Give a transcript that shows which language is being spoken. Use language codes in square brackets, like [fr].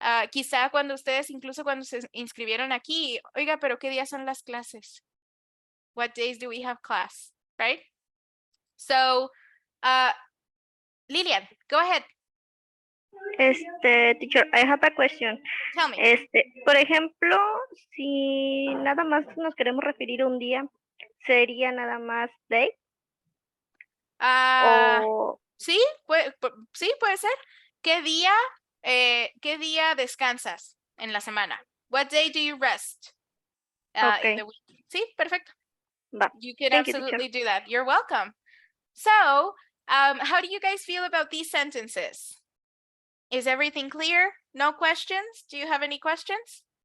[es] Quizá incluso cuando se inscribieron aquí, oiga, pero ¿qué días son las clases? [en] What days do we have class, right? So, Lilian, go ahead. Teacher, I have a question. Tell me. [es] Por ejemplo, si nada más nos queremos referir a un día, ¿sería nada más day? Sí, puede ser. ¿Qué día descansas en la semana? [en] What day do you rest in the week? [es] Sí, perfecto. [en] You can absolutely do that. You're welcome. So, how do you guys feel about these sentences? Is everything clear? No questions? Do you have any questions?